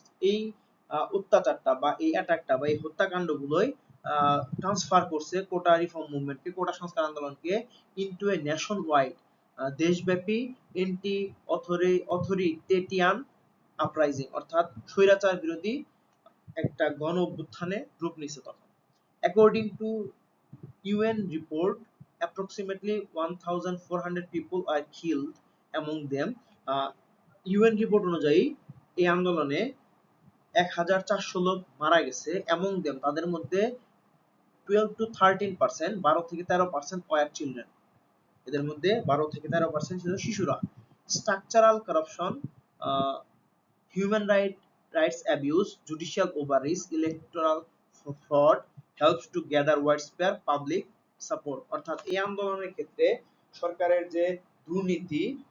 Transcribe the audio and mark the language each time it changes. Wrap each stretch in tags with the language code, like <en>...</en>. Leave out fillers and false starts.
<bn>এই অত্যাচারটা বা এই অ্যাটাকটা বা এই হত্যাকাণ্ডগুলোই ট্রান্সফার করছে কোটা রিফর্ম মুভমেন্টকে, কোটা সংস্কার আন্দোলনকে,</bn> <en>into a nationwide</en> <bn>দেশব্যাপী</bn> <en>anti authoritarian uprising,</en> <bn>অর্থাৎ স্বৈরাচার বিরোধী একটা গণ অভ্যুত্থানে রূপ নিছে তখন।</bn> <en>According to UN report, approximately 1,400 people are killed among them.</en> <bn>UN report অনুযায়ী এই আন্দোলনে 1,400 লোক মারা গেছে,</bn> <en>among them</en> <bn>তাদের মধ্যে</bn> <en>12 to 13%,</en> <bn>12 থেকে 13%</bn> <en>were children,</en> <bn>এদের মধ্যে 12 থেকে 13% ছিল শিশুরা।</bn> <en>structural corruption, human rights abuse, judicial overreach, electoral fraud helps to gather widespread public support,</en> <bn>অর্থাৎ এই আন্দোলনের ক্ষেত্রে সরকারের যে দুর্নীতি,</bn>